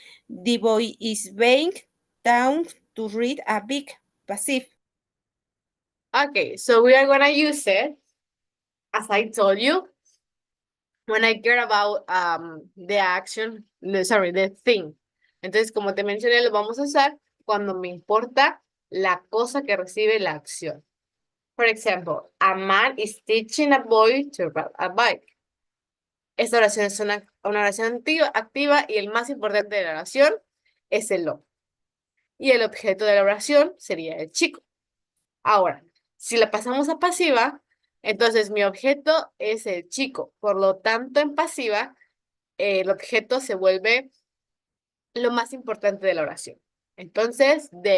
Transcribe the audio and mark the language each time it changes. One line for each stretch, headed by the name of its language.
English: The boy is being down to read a big. Passive. Okay, so we are gonna use it, as I told you, when I care about the action, sorry, the thing.
Spanish: Entonces, como te mencioné, lo vamos a usar cuando me importa la cosa que recibe la acción.
English: For example, a man is teaching a boy to ride a bike.
Spanish: Esta oración es una oración activa y el más importante de la oración es el lo. Y el objeto de la oración sería el chico. Ahora, si la pasamos a pasiva, entonces mi objeto es el chico. Por lo tanto, en pasiva, el objeto se vuelve lo más importante de la oración. Entonces,